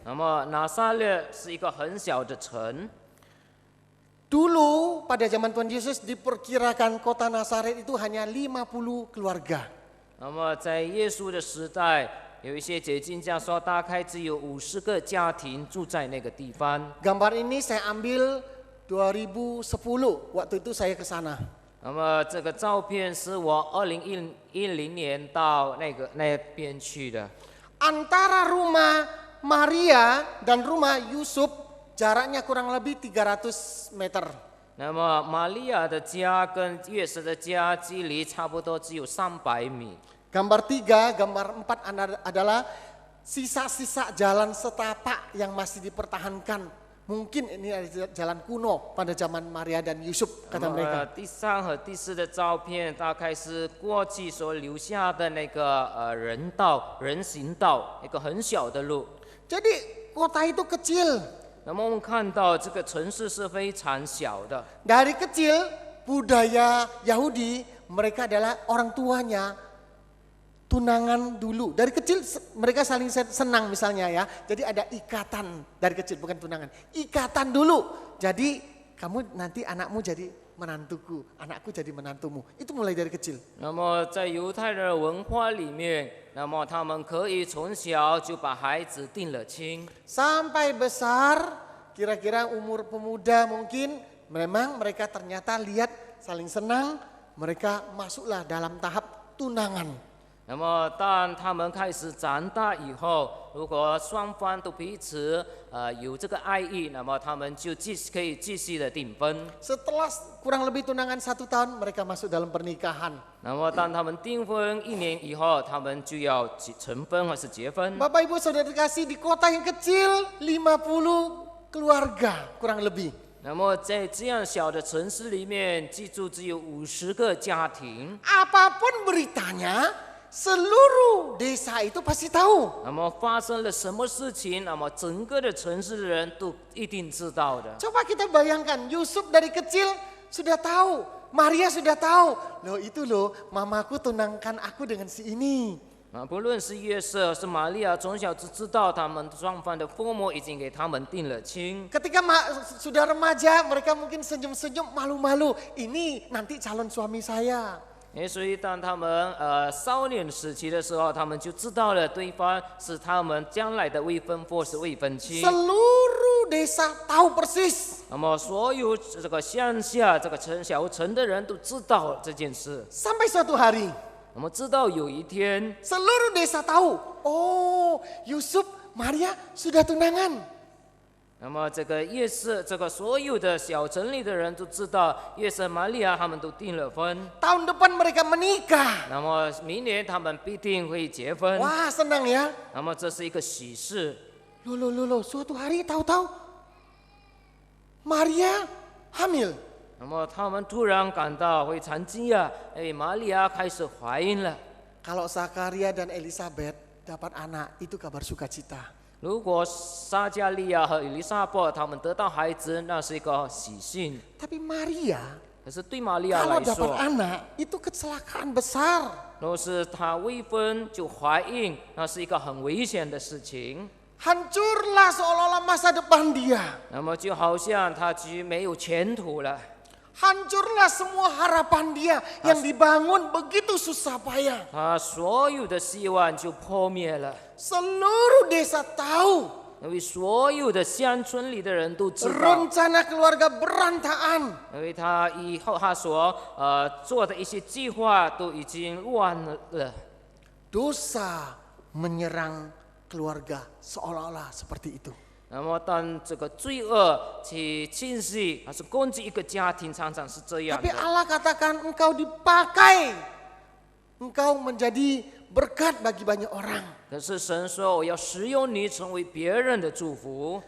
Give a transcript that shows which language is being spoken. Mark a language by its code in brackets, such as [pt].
[zh] 那么拿撒勒是一个很小的城。 [id] Dulu pada zaman Tuhan Yesus diperkirakan kota Nazaret itu hanya 50 keluarga. [zh] 那么在耶稣的时代，有一些解经家说，大概只有50个家庭住在那个地方。 [id] Gambar ini saya ambil 2010. Waktu itu saya ke sana. [zh] 那么这个照片是我2010年到那边去的。 [id] Antara rumah Maria dan rumah Yusuf jaraknya kurang lebih 300 meter. [zh] 那么玛利亚的家跟约瑟的家距离差不多只有300米。 [id] Gambar 3, gambar 4 adalah sisa-sisa jalan setapak yang masih dipertahankan. Mungkin ini adalah jalan kuno pada zaman Maria dan Yusuf, kata mereka. [zh] 第3和第4的照片大概是过去所留下的那个人行道，一个很小的路。 [id] Jadi kota itu kecil. [zh] 那么我们看到这个城市是非常小的。 [id] Dari kecil budaya Yahudi mereka adalah orang tuanya tunangan dulu. Dari kecil mereka saling senang misalnya ya. Jadi ada ikatan dari kecil, bukan tunangan. Ikatan dulu. Jadi kamu nanti anakmu jadi menantuku, anakku jadi menantumu. Itu mulai dari kecil. [zh] 那么在犹太人的文化里面，那么他们可以从小就把孩子定了亲。 [id] Sampai besar, kira-kira umur pemuda mungkin memang mereka ternyata lihat saling senang, mereka masuklah dalam tahap tunangan. [zh] 那么当他们开始长大以后，如果双方都彼此有这个爱意，那么他们就可以继续的订婚。 [id] Setelah kurang lebih tunangan 1 tahun, mereka masuk dalam pernikahan. [zh] 那么当他们订婚1年以后，他们就要成婚或是结婚。 [id] Bapak Ibu Saudara dikasih di kota yang kecil 50 keluarga kurang lebih. [zh] 那么在这样小的城市里面，记住只有50个家庭。 [id] Apapun beritanya, seluruh desa itu pasti tahu. [zh] 那么发生了什么事情，那么整个的城市的人都一定知道的。 [id] Coba kita bayangkan, Yusuf dari kecil sudah tahu, Maria sudah tahu. Loh itu loh, mamaku tunangkan aku dengan si ini. [zh] 不论是约瑟是玛利亚，从小就知道他们双方的父母已经给他们定了亲。 [id] Ketika sudah remaja, mereka mungkin senyum-senyum, malu-malu. Ini nanti calon suami saya. [zh] 所以当他们少年时期的时候，他们就知道了对方是他们将来的未婚夫是未婚妻。 [id] Seluruh desa tahu persis. [zh] 那么所有这个乡下这个小城的人都知道这件事。 [id] Sampai suatu hari, [zh] 那么直到有一天， [id] seluruh desa tahu. Oh, Yusuf, Maria sudah tunangan. [zh] 那么这个约瑟，这个所有的小城里的人都知道，约瑟、玛利亚他们都订了婚。 [id] Tahun depan mereka menikah. [zh] 那么明年他们必定会结婚。 [id] Wah, senang ya. [zh] 那么这是一个喜事。 [id] Loh, suatu hari tahu-tahu Maria hamil. [zh] 那么他们突然感到非常惊讶，玛利亚开始怀孕了。 [id] Kalau Zakaria dan Elizabeth dapat anak, itu kabar sukacita. [zh] 如果撒加利亚和以利沙伯他们得到孩子，那是一个喜讯。 [id] Tapi Maria, [zh] 可是对玛利亚 [id] kalau [zh] 来 [id] dapat [zh] 说， [id] anak, itu kecelakaan besar. [zh] 若是她未婚就怀孕，那是一个很危险的事情。 [id] Hancurlah seolah-olah masa depan dia. [zh] 那么就好像她就没有前途了。 [id] Hancurlah semua harapan dia yang dibangun begitu susah payah. [zh] 她所有的希望就破灭了， [id] Seluruh desa tahu [zh] 因为所有的乡村里的人都知道， [id] rencana keluarga berantakan. [zh] 因为她以后她所做的一些计划都已经乱了。 [id] Dosa menyerang keluarga seolah-olah seperti itu. [zh] 那么当这个罪恶去侵袭还是攻击一个家庭，常常是这样 [id] Tapi [zh] 的。 [id] Allah katakan engkau dipakai. Engkau menjadi berkat bagi banyak orang. [zh] 可是神说我要使用你成为别人的祝福。